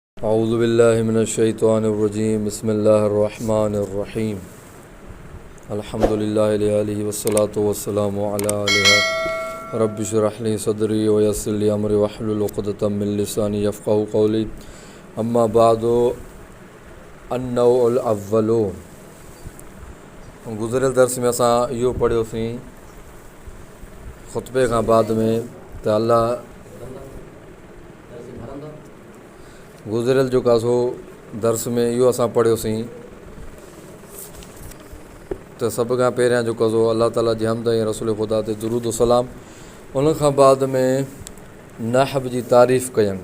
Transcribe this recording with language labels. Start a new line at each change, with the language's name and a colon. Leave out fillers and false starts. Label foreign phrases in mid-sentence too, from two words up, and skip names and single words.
Arabic: أعوذ بالله من الشيطان الرجيم بسم الله الرحمن الرحيم الحمد لله آله والصلاة والسلام على آله رب اشرح لي صدري ويسر لي أمري واحلل عقدة من لساني يفقهوا قولي أما بعد النوع الأول.
Sindhi: गुज़िरियल दर्स में असां इहो पढ़ियोसीं ख़ुतबे खां बाद में त अल्लाह गुज़िरियल जो कासो दर्स में इहो असां पढ़ियोसीं त सभ खां पहिरियां जो कासो अल्लाह ताला जी हमद ऐं रसूल ख़ुदा ते दुरूद सलाम, उन खां बाद में नहब जी तारीफ़ कयनि।